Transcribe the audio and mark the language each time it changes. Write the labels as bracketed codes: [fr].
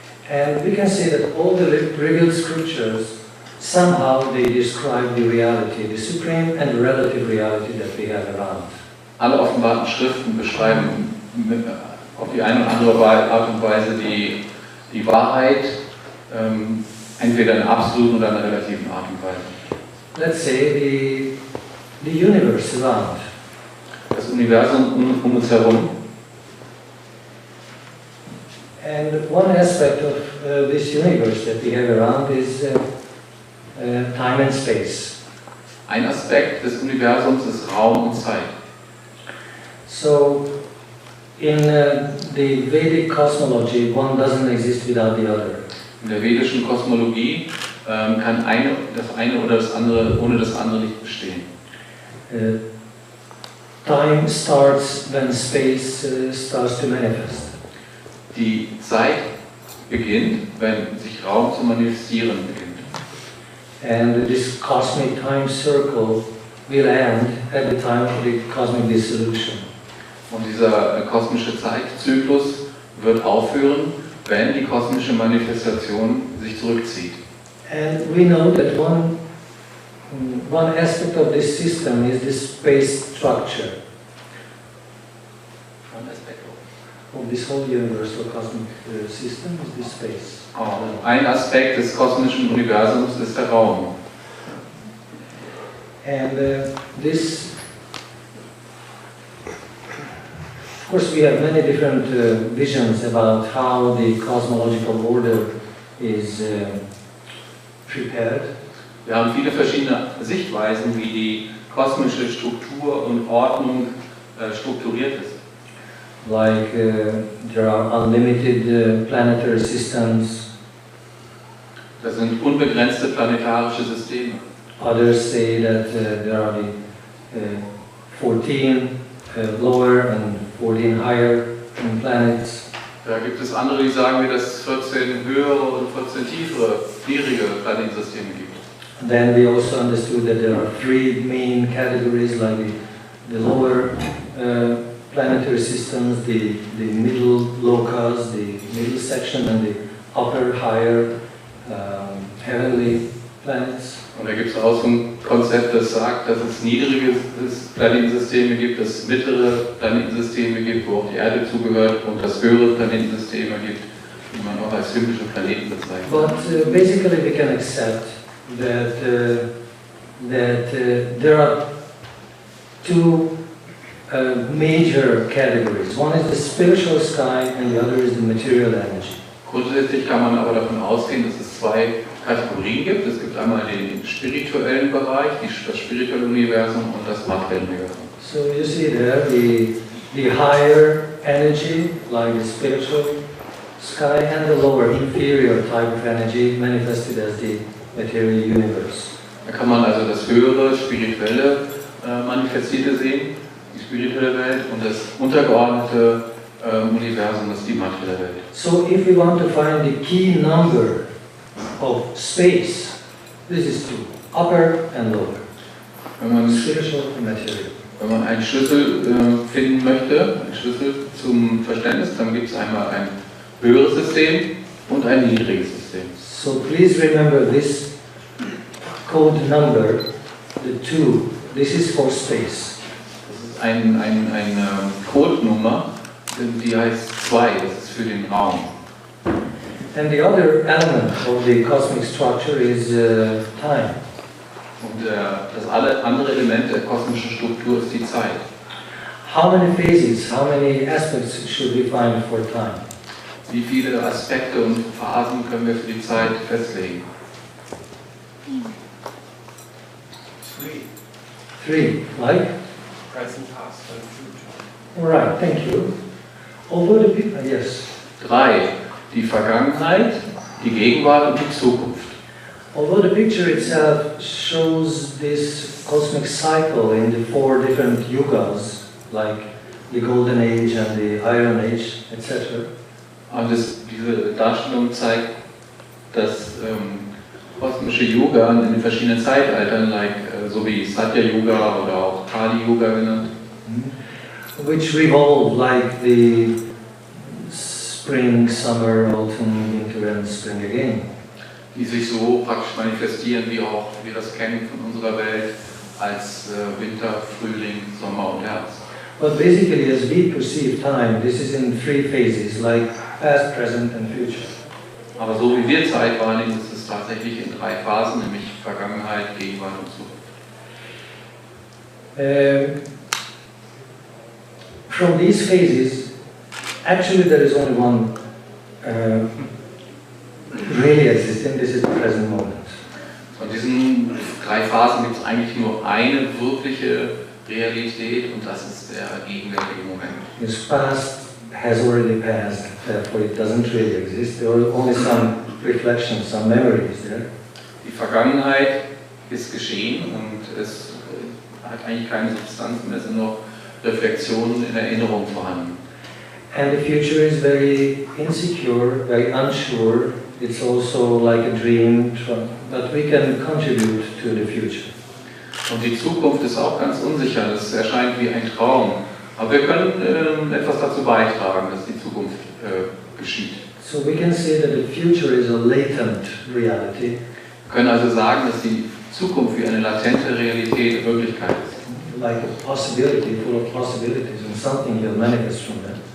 [en] And we can say that all the revealed scriptures, somehow they describe the reality, the supreme and relative reality that we have around. [de] Alle offenbarten Schriften beschreiben auf die eine oder andere Art und Weise die Wahrheit, entweder in absoluten oder in einer relativen Art und Weise. [en] Let's say the universe around. [de] Das Universum um uns herum. [en] And one aspect of this universe that we have around is time and space. [de] Ein Aspekt des Universums ist Raum und Zeit. [en] So, in the Vedic cosmology, one doesn't exist without the other. [de] In der vedischen Kosmologie kann das eine oder das andere ohne das andere nicht bestehen. [en] Time starts when space starts to manifest. [de] Die Zeit beginnt, wenn sich Raum zu manifestieren beginnt. [en] And this cosmic time circle will end at the time of the cosmic dissolution. [de] Und dieser kosmische Zeitzyklus wird aufhören, wenn die kosmische Manifestation sich zurückzieht. [en] And we know that one aspect of this system is the space structure. One aspect of this whole universal cosmic system is the space. [de] Ein Aspekt des kosmischen Universums ist der Raum. [en] And this, of course, we have many different visions about how the cosmological order is prepared. [de] Wir haben viele verschiedene Sichtweisen, wie die kosmische Struktur und Ordnung strukturiert ist. [en] Like there are unlimited planetary systems. [de] Das sind unbegrenzte planetarische Systeme. [en] Others say that there are the 14 lower and 14 higher planets. [de] Da gibt es andere, die sagen, dass es 14 höhere und 14 tiefere, niedrige Planetensysteme gibt. [en] Then we also understood that there are three main categories, like the lower planetary systems, the middle lokas, the middle section, and the upper, higher heavenly planets. [de] Und da gibt es auch so ein Konzept, das sagt, dass es niedrige Planetensysteme gibt, dass es mittlere Planetensysteme gibt, wo auch die Erde zugehört, und dass höhere Planetensysteme gibt, die man auch als himmlische Planeten bezeichnet. [en] But basically we can accept that there are two major categories. One is the spiritual sky and the other is the material energy. [de] Grundsätzlich kann man aber davon ausgehen, dass es zwei Kategorien gibt. Es gibt einmal den spirituellen Bereich, das spirituelle Universum, und das materielle Universum. [en] So you see there the higher energy, like the spiritual sky, and the lower, inferior type of energy manifested as the material universe. [de] Da kann man also das höhere, spirituelle Manifestierte sehen, die spirituelle Welt, und das untergeordnete Universum, das ist die materielle Welt. [en] So if we want to find the key number of space, this is two, upper and lower, spiritual and material. [de] Wenn man einen Schlüssel finden möchte, einen Schlüssel zum Verständnis, dann gibt es einmal ein höheres System und ein niedriges System. [en] So please remember this code number, the 2, this is for space. [de] Das ist eine Codenummer, die heißt 2, das ist für den Raum. [en] And the other element of the cosmic structure is time. [de] Und das andere Element der kosmischen Struktur ist die Zeit. [en] How many phases, how many aspects should we find for time? [de] Wie viele Aspekte und Phasen können wir für die Zeit festlegen? [en] 3, like? Present, past, and future. All right, thank you. Over the people, yes. [de] 3, die Vergangenheit, die Gegenwart und die Zukunft. [en] Although the picture itself shows this cosmic cycle in the 4 different yugas, like the Golden Age and the Iron Age, etc. [de] Und diese Darstellung zeigt das kosmische Yoga in den verschiedenen Zeitaltern, so wie Satya Yoga oder auch Kali Yoga genannt. [en] Which revolve like the spring, summer, autumn, winter and spring again. [de] Die sich so praktisch manifestieren, wie auch wir das kennen von unserer Welt als Winter, Frühling, Sommer und Herbst. [en] But basically, as we perceive time, this is in 3 phases, like past, present and future. [de] Aber so wie wir Zeit wahrnehmen, ist es tatsächlich in 3 Phasen, nämlich Vergangenheit, Gegenwart und Zukunft. [en] From these phases, actually there is only one really existing, this is the present moment. [de] Von diesen 3 Phasen gibt es eigentlich nur eine wirkliche Realität und das ist der gegenwärtige Moment. [en] This past has already passed, therefore it doesn't really exist. There are only some reflections, some memories there. [de] Die Vergangenheit ist geschehen und es hat eigentlich keine Substanz mehr, es sind noch Reflexionen in Erinnerung vorhanden. [en] And the future is very insecure, very unsure. It's also like a dream, but we can contribute to the future. [de] Und die Zukunft ist auch ganz unsicher, es erscheint wie ein Traum. Aber wir können etwas dazu beitragen, dass die Zukunft geschieht. [en] So we can say that the future is a latent reality. [de] Wir können also sagen, dass die Zukunft wie eine latente Realität Wirklichkeit ist. [en] Like a possibility, full of possibilities, and something will manifest from that.